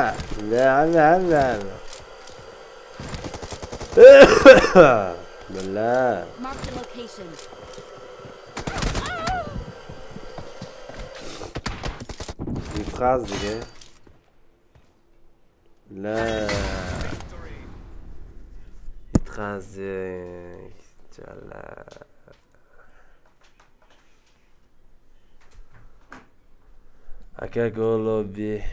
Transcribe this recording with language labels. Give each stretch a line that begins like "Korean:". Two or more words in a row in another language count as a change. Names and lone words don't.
English: Na na na na. Billa. Marked a location.
Uzbek: Yutqazdik. La. Yutqazdik. Jalla. Aka Keladi.